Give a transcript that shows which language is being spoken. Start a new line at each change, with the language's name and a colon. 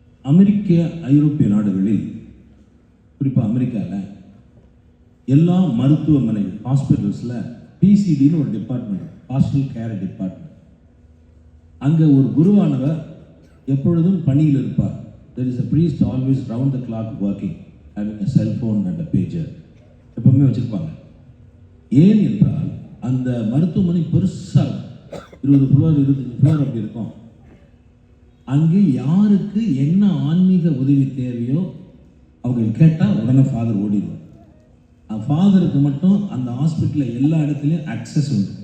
Tamil: அமெரிக்க ஐரோப்பிய நாடுகளில், குறிப்பாக அமெரிக்காவில் எல்லா மருத்துவமனைகள் ஹாஸ்பிட்டல்ஸில் பிசிடின்னு ஒரு டிபார்ட்மெண்ட், ஹாஸ்டல் கேர் டிபார்ட்மெண்ட். அங்கே ஒரு குருவானவர் எப்பொழுதும் பணியில் இருப்பார்.
English: There is a priest always round the clock working, having a cell phone and a pager.
Tamil: எப்பவுமே வச்சுருப்பாங்க. ஏன் என்றால் அந்த மருத்துவமனை பெருசாக 20 ஃப்ளோர் 25 ஃப்ளோர் அப்படி இருக்கும். அங்கே யாருக்கு என்ன ஆன்மீக உதவி தேவையோ அவங்க கேட்டால் உடனே ஃபாதர் ஓடிடுவார். ஃபாதருக்கு மட்டும் அந்த ஹாஸ்பிட்டலில் எல்லா இடத்துலையும் அக்சஸ் உண்டு.